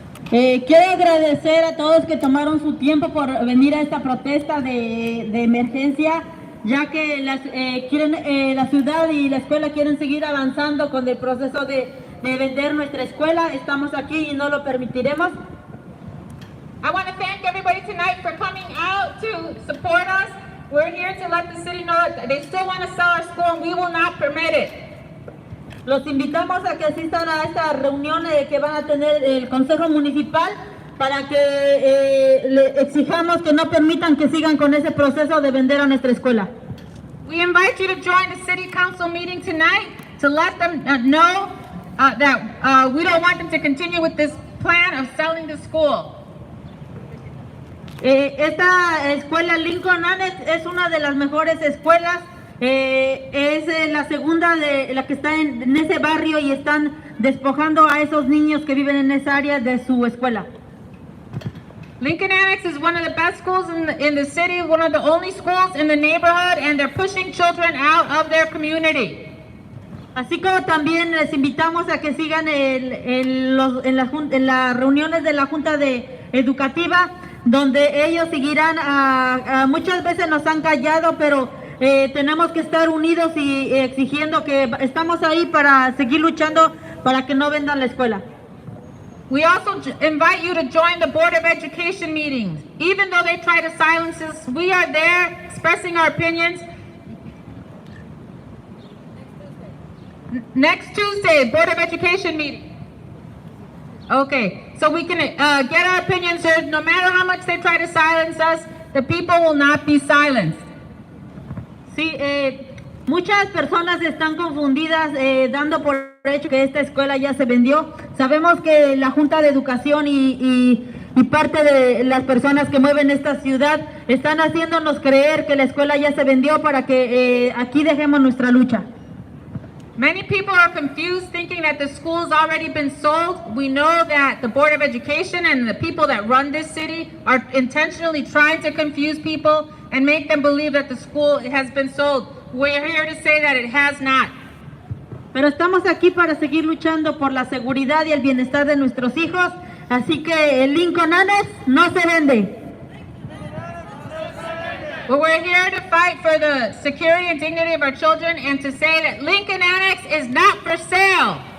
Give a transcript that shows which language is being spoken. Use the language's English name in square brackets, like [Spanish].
[Spanish] Quiero agradecer a todos que tomaron su tiempo por venir a esta protesta de emergencia, ya que la ciudad y la escuela quieren seguir avanzando con el proceso de vender nuestra escuela. Estamos aquí y no lo permitiremos. [English] I want to thank everybody tonight for coming out to support us. We're here to let the city know that they still want to sell our school and we will not permit it. [Spanish] Los invitamos a que asistan a esta reunión que van a tener el Consejo Municipal para que le exijamos que no permitan que sigan con ese proceso de vender a nuestra escuela. [English] We invite you to join the city council meeting tonight to let them know that we don't want them to continue with this plan of selling the school. [Spanish] Esta escuela Lincoln Annex es una de las mejores escuelas. Es la segunda de la que está en ese barrio y están despojando a esos niños que viven en esa área de su escuela. [English] Lincoln Annex is one of the best schools in the city, one of the only schools in the neighborhood, and they're pushing children out of their community. [Spanish] Así como también les invitamos a que sigan en las reuniones de la Junta Educativa, donde ellos seguirán, muchas veces nos han callado, pero tenemos que estar unidos y exigiendo que estamos ahí para seguir luchando para que no vendan la escuela. [English] We also invite you to join the Board of Education meetings. Even though they try to silence us, we are there expressing our opinions. Next Tuesday, Board of Education meeting. Okay, so we can get our opinions heard. No matter how much they try to silence us, the people will not be silenced. [Spanish] Sí, muchas personas están confundidas dando por hecho que esta escuela ya se vendió. Sabemos que la Junta de Educación y parte de las personas que mueven esta ciudad están haciéndonos creer que la escuela ya se vendió para que aquí dejemos nuestra lucha. [English] Many people are confused thinking that the school's already been sold. We know that the Board of Education and the people that run this city are intentionally trying to confuse people and make them believe that the school has been sold. We're here to say that it has not. [Spanish] Pero estamos aquí para seguir luchando por la seguridad y el bienestar de nuestros hijos, así que el Lincoln Annex no se vende. [English] But we're here to fight for the security and dignity of our children and to say that Lincoln Annex is not for sale.